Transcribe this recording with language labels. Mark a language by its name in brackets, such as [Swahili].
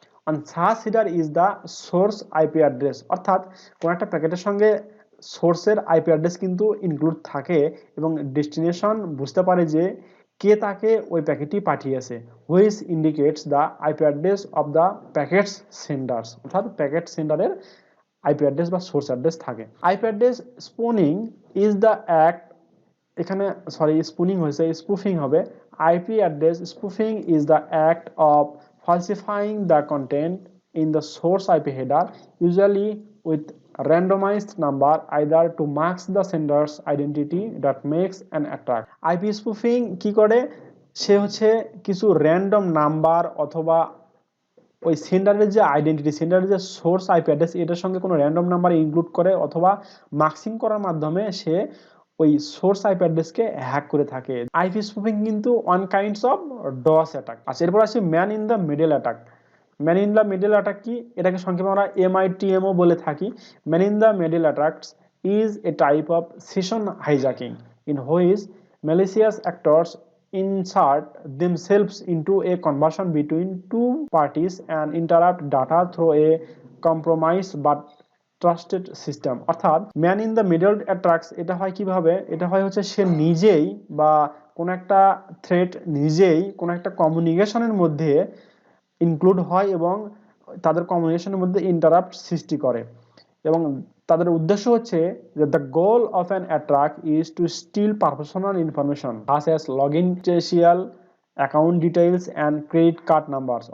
[English] On such header is the source IP address. [Bangla] অর্থাৎ কোনো একটা প্যাকেটের সঙ্গে সোর্সের আইপি অ্যাড্রেস কিন্তু ইনক্লুড থাকে এবং ডেস্টিনেশন বুঝতে পারে যে কে তাকে ওই প্যাকেটটি পাঠিয়েছে, [English] Which indicates the IP address of the packet's senders. [Bangla] অর্থাৎ প্যাকেট সেন্ডারের আইপি অ্যাড্রেস বা সোর্স অ্যাড্রেস থাকে। [English] IP address spooning is the act, [Bangla] এখানে সরি স্পুনিং হয়েছে, স্পুফিং হবে। [English] IP address spoofing is the act of falsifying the content in the source IP header, usually with randomized number, either to mask the sender's identity that makes an attack। [Bangla] IP spoofing কি করে? সে হচ্ছে কিছু random number অথবা ওই সেন্ডারের যে identity, সেন্ডারের যে source IP address, এটার সঙ্গে কোনো র্যান্ডম নাম্বার ইনক্লুড করে অথবা মাস্কিং করার মাধ্যমে সে ওই সোর্স আইপি অ্যাড্রেসকে হ্যাক করে থাকে। আইপি স্পুফিং কিন্তু [English] One kinds of DoS attack. [Bangla] আচ্ছা, এরপর আসি man in the middle attack. Man in the middle attack কি? এটাকে সংক্ষেপে আমরা MITMও বলে থাকি। [English] Man in the middle attacks is a type of session hijacking in which malicious actors insert themselves into a conversation between two parties and interrupt data through a compromised but trusted system. [Bangla] অর্থাৎ man in the middle attracts, এটা হয় কিভাবে? এটা হয় হচ্ছে সে নিজেই বা কোনো একটা থ্রেট নিজেই কোনো একটা কমিউনিকেশনের মধ্যে ইনক্লুড হয় এবং তাদের কমিউনিকেশনের মধ্যে ইন্টারাপ্ট সৃষ্টি করে, এবং তাদের উদ্দেশ্য হচ্ছে যে [English] The goal of an attack is to steal personal information such as login credential, account details and credit card numbers.